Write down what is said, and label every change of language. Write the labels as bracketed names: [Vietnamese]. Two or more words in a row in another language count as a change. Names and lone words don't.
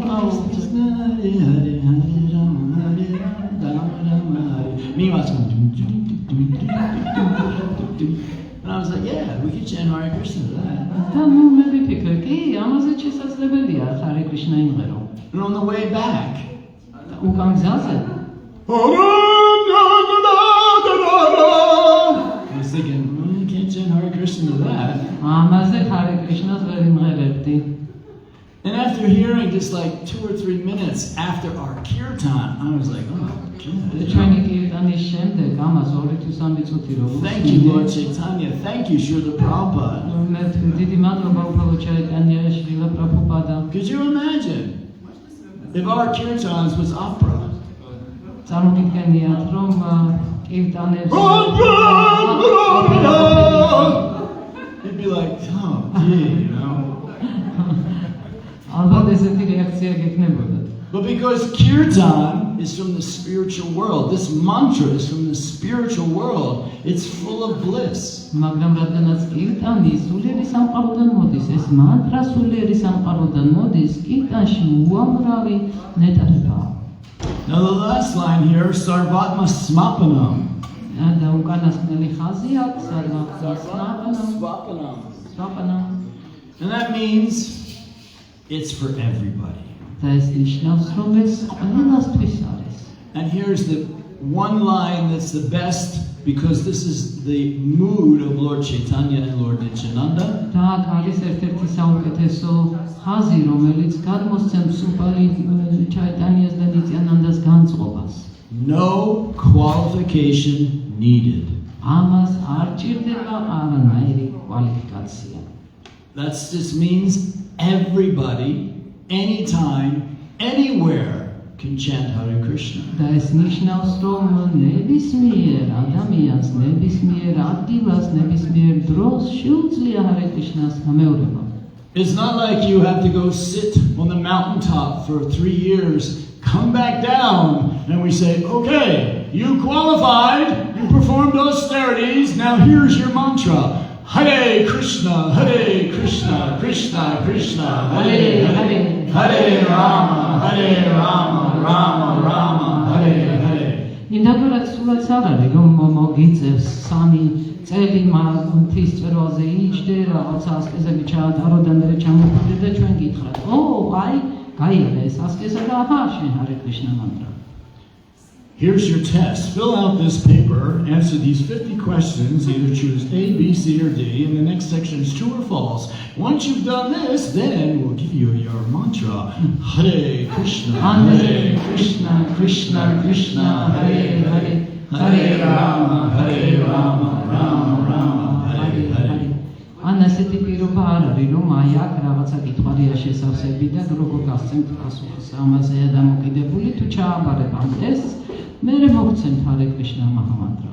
[English] Meanwhile, it's and I was like, yeah, we could chant Hare Krishna to that. [Georgian] და მე ვიფიქრე, კი, ამაზე შესაძლებელია Hare Krishna იმღერო. [English] And on the way back, [Georgian] უკან გზაზე [English] I was thinking, you can't chant Hare Krishna to that. [Georgian] ამაზე Hare Krishna-ს ვერ იმღერებდი. [English] And after hearing just like 2 or 3 minutes after our kirtan, I was like, oh my God. [Georgian] ჩვენი კირტანის შემდეგ ამას 2 თუ 3 წუთი რო [English] Thank you, Lord Chaitanya. Thank you, Srila Prabhupada. [Georgian] მე დიდი მადლობა უბრალოდ ჩაიტანია შრილა პრაბჰუპადა. [English] Could you imagine if our kirtans was opera? [Georgian] წარმოგიდგენიათ რომ კირტანებს [English] It'd be like, oh, gee, you know. [Georgian] ალბათ ესეთი რეაქცია გექნებოდა. [English] But because kirtan is from the spiritual world, this mantra is from the spiritual world, it's full of bliss. [Georgian] მაგრამ რადგანაც კირტანი სულიერი სამყაროდან მოდის, ეს მანტრა სულიერი სამყაროდან მოდის, კირტანში უამრავი ნეტარებაა. [English] Now the last line here, [Sanskrit] Sarvatma Smapanam. [Georgian] და უკანასკნელი ხაზი აქვს, სვაპანამ. [English] And that means it's for everybody. [Georgian] და ეს ნიშნავს, რომ ეს ყველასთვის არის. [English] And here's the one line that's the best because this is the mood of Lord Chaitanya and Lord Nityananda. [Georgian] და აქ არის ერთ-ერთი საუკეთესო ხაზი, რომელიც გადმოსცემს უპალი ჩაიტანიას და ნიტიანანდას განწყობას. [English] No qualification needed. [Georgian] ამას არ ჭირდება არანაირი კვალიფიკაცია. [English] That just means everybody, anytime, anywhere can chant Hare Krishna. [Georgian] და ეს ნიშნავს, რომ ნებისმიერ ადამიანს, ნებისმიერ ადგილას, ნებისმიერ დროს შეუძლია Hare Krishna-ს გამეორება. [English] It's not like you have to go sit on the mountaintop for 3 years, come back down, and we say, okay, you qualified, you performed austerities, now here's your mantra. [Sanskrit] Hare Krishna, Krishna, Krishna, Hare Hare, Hare Rama, Rama Rama, Hare Hare. [Georgian] ნინდაგორაც სულაც არ არის, რომ მოგიწევს 3 წელი მთის წვერვალზე იჯდე, რაღაცა ასკეზები ჩაატარო და მერე ჩამოხვიდე და ჩვენ გითხრათ, აი, გაიარა ეს ასკეზა და აჰა, შენ Hare Krishna mantra. [English] Here's your test. Fill out this paper, answer these 50 questions, either choose A, B, C, or D, and the next section is true or false. Once you've done this, then we'll give you your mantra. [Sanskrit] Hare Krishna, Hare Krishna, Krishna Krishna, Hare Hare, Hare Rama, Rama Rama, Hare Hare. [Georgian] ან ასეთი პირობა არ არის, რომ აი აქ რაღაცა კითხვარია შესავსები და როგორ გასცემთ პასუხს ამაზე დამოკიდებული, თუ ჩააბარებ ამ ტესტს, მერე მოგცემთ Hare Krishna Mahamantras.